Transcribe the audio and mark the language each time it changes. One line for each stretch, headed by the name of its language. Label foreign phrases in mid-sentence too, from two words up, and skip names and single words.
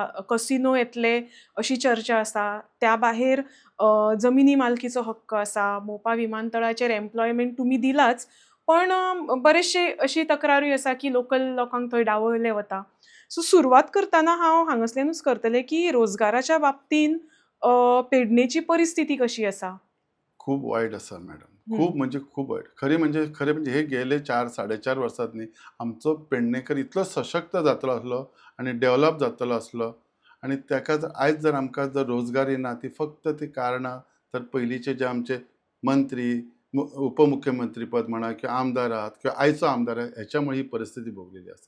Konkani: कसिनो येतले अशी चर्चा आसा. त्या भायर जमिनी मालकीचो हक्क आसा. मोपा विमानतळाचेर एम्प्लॉयमेंट तुमी दिलाच, पण बरेचशे अशी तक्रारूय आसा की लोकल लोकांक थंय डावळले वता. सो सुरवात करतना हांव हांगासल्यानूच करतलें की रोजगाराच्या बाबतीन पेडणेची परिस्थिती कशी आसा? खूप वाईट असा मॅडम. हं. खूप म्हणजे खूप वाईट. खरे म्हणजे हे गेले 4-4.5 वर्सांनी आमचो पेडणेकर इतलो सशक्त जातलो आसलो आणि डेव्हलप जातलो आसलो आणि ताका आयज जर आमकां जर रोजगार येना ती फक्त ती कारणां तर पयलींचे जे आमचे मंत्री, उपमुख्यमंत्री पद म्हणा किंवा आमदार आहात किंवा आयचो आमदार आहे ह्याच्यामुळे ही परिस्थिती भोगलेली आसा.